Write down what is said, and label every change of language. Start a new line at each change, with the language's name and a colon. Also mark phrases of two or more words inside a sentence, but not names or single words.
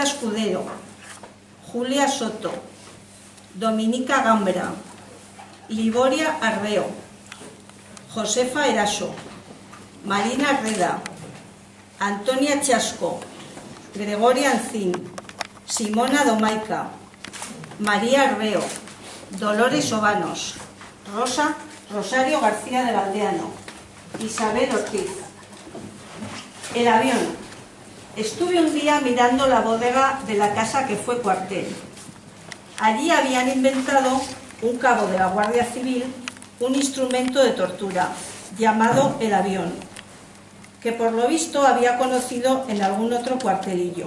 Spanish: Escudero, Julia Soto, Dominica Gambra, Liboria Arreo, Josefa Eraso, Marina Reda, Antonia Chasco, Gregoria Ancín, Simona Domaica, María Arreo, Dolores Obanos, Rosario García del Aldeano, Isabel Ortiz. El avión. Estuve un día mirando la bodega de la casa que fue cuartel. Allí habían inventado un cabo de la Guardia Civil un instrumento de tortura llamado el avión, que por lo visto había conocido en algún otro cuartelillo.